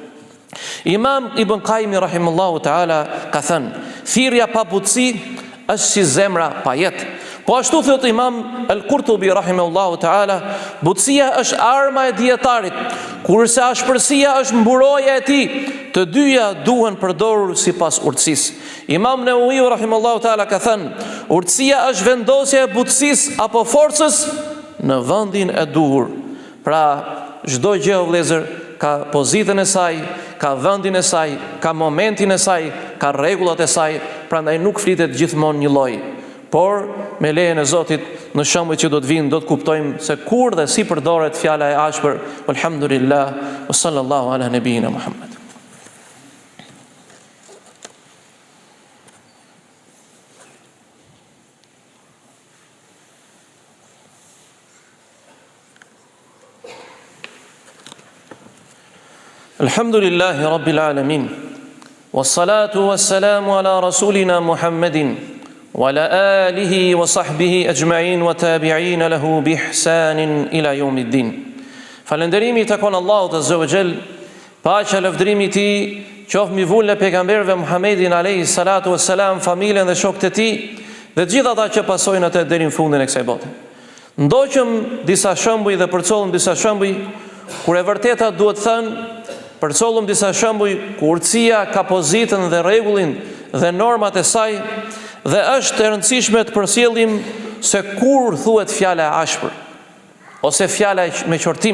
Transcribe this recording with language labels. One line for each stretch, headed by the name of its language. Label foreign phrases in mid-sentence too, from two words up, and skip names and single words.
Albanian: Imam Ibn Qayyim
Arabic: رحمه الله تعالى
Albanian: ka thënë: "Thirrja pa butësi është si zemra pa jetë." Po ashtu thot Imam Al-Qurtubi
Arabic: رحمه الله تعالى:
Albanian: "Butësia është arma e dietarit, kurse ashpërsia është mburoja e tij. Të dyja duhen përdorur sipas urtësisë." Imam Nawawi
Arabic: رحمه الله تعالى
Albanian: ka thënë: "Urtësia është vendosja e butësisë apo forcës në vendin e duhur." Pra çdo gjë o vëllezër ka pozitën e saj, ka vendin e saj, ka momentin e saj, ka rregullat e saj, prandaj nuk flitet gjithmonë një lloj. Por me lejen e Zotit, në shembujt që do të vinë, do të kuptojmë se kur dhe si përdoret fjala e ashpër.
Arabic: الحمد لله وصلى الله على نبينا محمد. الحمد لله رب العالمين. والصلاة والسلام على رسولنا محمد وعلى آله وصحبه أجمعين وتابعين له بإحسان إلى يوم الدين.
Albanian: Falënderimi takon Allahut
Arabic: عز وجل,
Albanian: paqja lavdërimi i tij qoftë mbi vullën e pejgamberëve Muhammedin
Arabic: عليه الصلاة والسلام,
Albanian: familjen dhe shokët e tij dhe të gjithë ata që pasojnë atë deri në fundin e kësaj bote. Ndoqëm disa shembuj dhe përcollëm disa shembuj kur e vërteta duhet thënë, përcollëm disa shembuj ku urtësia ka pozitën dhe rregullin dhe normat e saj, dhe është e rëndësishme të përsjellim se kur thuhet fjala e ashpër ose fjala me qortim.